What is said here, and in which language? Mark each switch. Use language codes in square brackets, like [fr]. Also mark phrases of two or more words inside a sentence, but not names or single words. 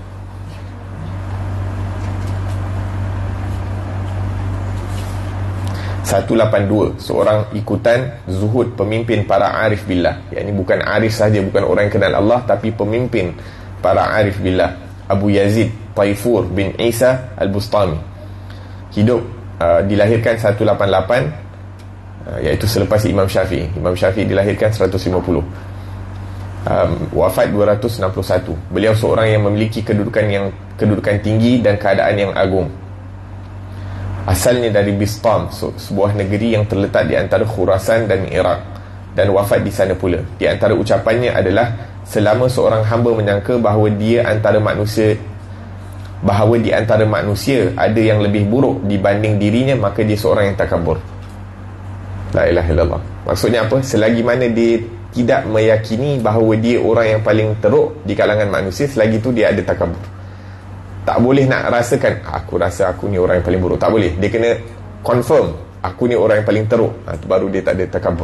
[ms] 182. Seorang ikutan zuhud pemimpin para [ar] arif billah. [ms] Ini bukan arif saja, bukan orang yang kenal Allah, tapi pemimpin para [ar] arif billah. [ms] Abu Yazid Taifur bin Isa Al-Bustami. Hidup dilahirkan 188, iaitu selepas Imam Syafi'i. Imam Syafi'i dilahirkan 150. Wafat 261. Beliau seorang yang memiliki kedudukan tinggi dan keadaan yang agung. Asalnya dari Bistam, sebuah negeri yang terletak di antara Khurasan dan Iraq, dan wafat di sana pula. Di antara ucapannya adalah, selama seorang hamba menyangka bahawa di antara manusia ada yang lebih buruk dibanding dirinya, maka dia seorang yang takabur. [ar] لا إله إلا الله. [ms] Maksudnya apa? Selagi mana dia tidak meyakini bahawa dia orang yang paling teruk di kalangan manusia, selagi itu dia ada takabur. Tak boleh nak rasakan, aku rasa aku ni orang yang paling buruk. Tak boleh. Dia kena confirm, aku ni orang yang paling teruk. Itu baru dia tak ada takabur.